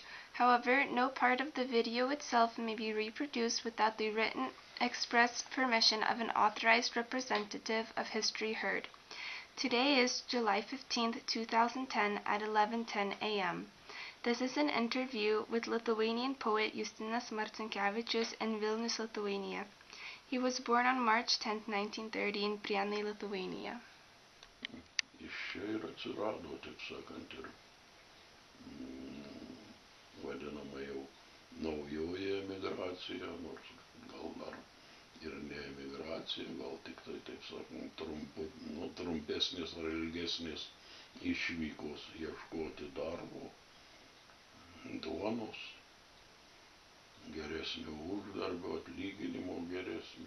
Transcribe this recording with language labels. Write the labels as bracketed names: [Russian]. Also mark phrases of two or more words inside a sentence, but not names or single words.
[English] However, no part of the video itself may be reproduced without the written express permission of an authorized representative of History Heard. Today is July 15, 2010 at 11:10 a.m. This is an interview with Lithuanian poet Justinas Marcinkevičius in Vilnius, Lithuania. He was born on March 10, 1930 in Prienai, Lithuania. [Lithuanian] Iš čia ir atsirado, taip sakant, ir vadinama jau naujoji emigracija, nors gal dar ir ne emigracija, gal tik tai, taip sakant, trumpesnės ar ilgesnės išvykos ieškoti darbo, duonos, geresnio uždarbio, atlyginimo geresnio.